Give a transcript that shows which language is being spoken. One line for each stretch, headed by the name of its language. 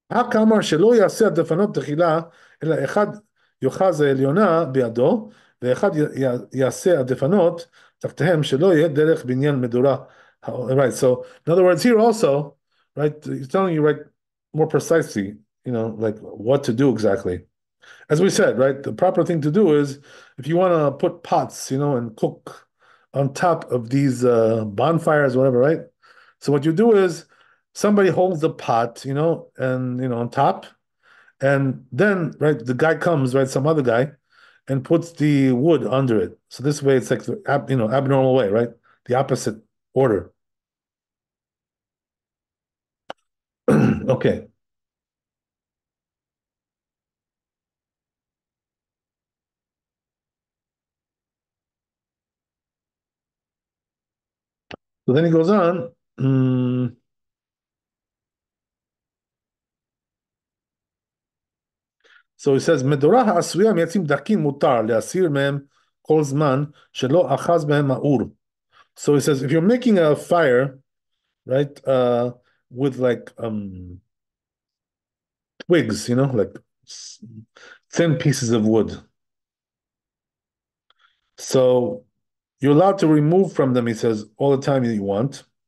Hebrew: כמה שלא יעשה הדפנות תחילה, אלא אחד יאחז העליונה בידו, ואחד יעשה הדפנות תחתיהם, שלא יהיה דרך בניין מדורה.
English: Right, so in other words, here also, right, he's telling you, right, more precisely, like what to do exactly. As we said, right, the proper thing to do is if you want to put pots, and cook on top of these bonfires, whatever, right? So what you do is somebody holds the pot, and on top, and then right, the guy comes, right, some other guy, and puts the wood under it. So this way, it's like the abnormal way, right? The opposite order. Okay. So then he goes on. So he says,
Hebrew: מדורה העשויה מעצים דקים מותר להסיר מהם כל זמן שלא אחז בהם האור.
English: So he says, if you're making a fire, right, with like twigs, like thin pieces of wood. So you're allowed to remove from them, he says, all the time that you want.